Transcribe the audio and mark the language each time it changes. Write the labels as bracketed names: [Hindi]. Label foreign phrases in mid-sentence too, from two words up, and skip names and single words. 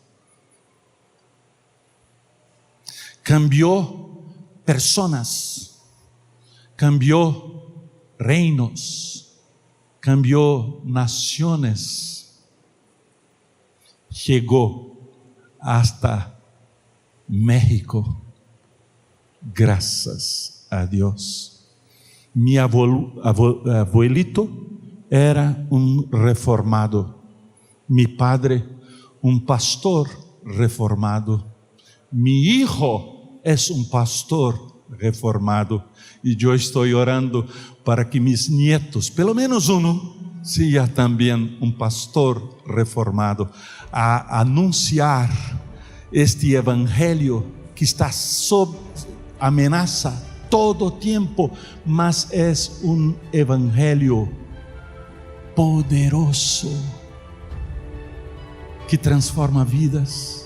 [Portuguese] Cambiou personas, cambiou reinos, cambiou nações, chegou hasta México, graças a Deus. [Spanish] Mi abuelito era [Portuguese] um reformado, [Spanish] mi padre [Portuguese] um pastor reformado, [Spanish] mi hijo [Portuguese] es um pastor reformado, e eu estou orando para que [Spanish] mis nietos, [Portuguese] pelo menos seja também um pastor reformado, a anunciar este evangelho que está sob ameaça todo tempo, mas é um evangelho poderoso que transforma vidas.